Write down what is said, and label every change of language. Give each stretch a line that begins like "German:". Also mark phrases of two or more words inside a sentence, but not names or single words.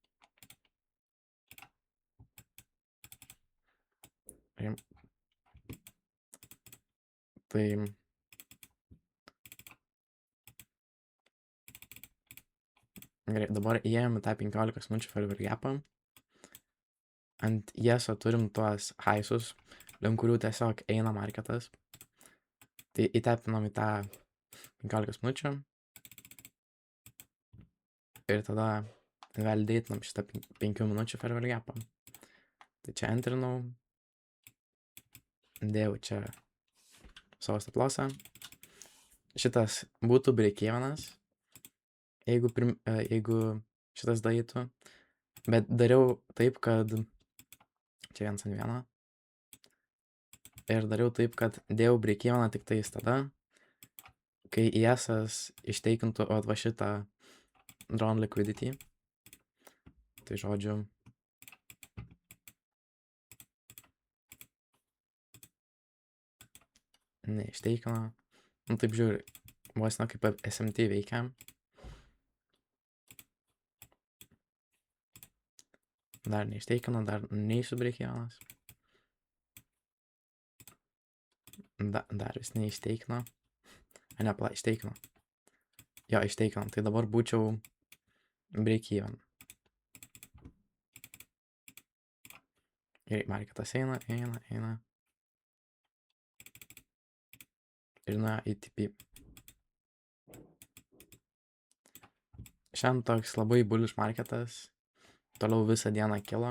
Lithuanian: Tai gerai, dabar įėjom į tą 15 minučių
English: fair value gap'ą.
Lithuanian: Ant ES'o turim tuos highsus, link kurių tiesiog eina marketas. Tai įtepinom į tą 15 minučių. Ir tada validatinam šitą 5 minučių
English: fair value gap'ą.
Lithuanian: Tai čia entrinau. Dėjau čia savo
English: stop lossą.
Lithuanian: Šitas būtų break-evenas, jeigu šitas darytų. Bet dariau taip, kad čia 1 ant 1. Ir dariau taip, kad dėjau break-eveną tik tais tada, kai ES'as išteikintų va šitą
English: draw on liquidity.
Lithuanian: Tai žodžiu, neišteikino. Nu taip žiūri, vos ne kaip SMT veikia. Dar neišteikino, dar neįsubreikėjonas. Dar vis neišteikino. Ne, išteikino. Jo, išteikino. Tai dabar būčiau break-even. Gerai, marketas eina. ir nuėjo į TP. Šiandien toks labai bullish marketas, toliau visą dieną kilo.